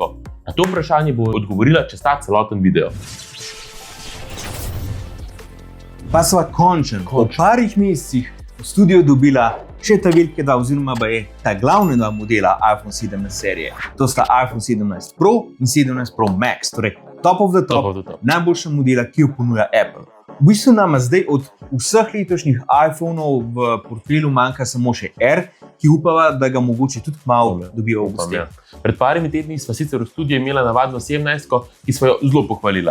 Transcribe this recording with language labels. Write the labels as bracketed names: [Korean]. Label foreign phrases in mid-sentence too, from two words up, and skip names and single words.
[Slovenian] Na to vprašanje bo odgovorila čez ta celoten video. Pa sva končno po parih mesecih v studio dobila še ta velike dva, oziroma ta glavne dva modela iPhone 17 serije. To sta iPhone 17 Pro in 17 Pro Max, torej [English] top of the top. [Slovenian] Najboljša modela, ki jo ponuja Apple. V bistvu nama zdaj od vseh letošnjih iPhonov v portfelju manjka samo še R, ki upava, da ga mogoče tudi malo dobijo v avgustu. Pred parimi tedni sva sicer v studiu imela navadno 17, ki sva jo zelo pohvalila.